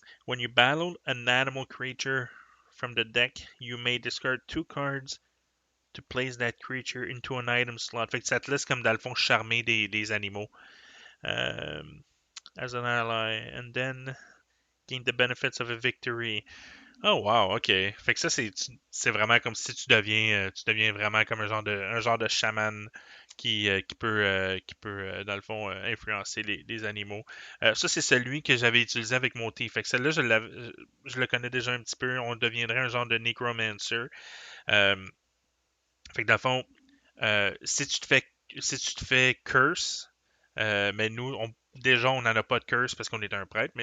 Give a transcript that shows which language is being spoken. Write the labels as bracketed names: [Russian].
[English] When you battle an animal creature from the deck, you may discard 2 cards to place that creature into an item slot. [French] Fait que ça te laisse comme dans le fond charmer des animaux. [English] As an ally, and then gain the benefits of a victory. [French] Oh wow, ok. Fait que ça c'est vraiment comme si tu deviens vraiment comme un genre de chaman qui peut dans le fond influencer les animaux. Ça c'est celui que j'avais utilisé avec mon T. Fait que celle-là je le connais déjà un petit peu. On deviendrait un genre de necromancer. Euh, Fait que dans le fond, si tu te fais curse, mais nous déjà on n'en a pas de curse parce qu'on est un prêtre.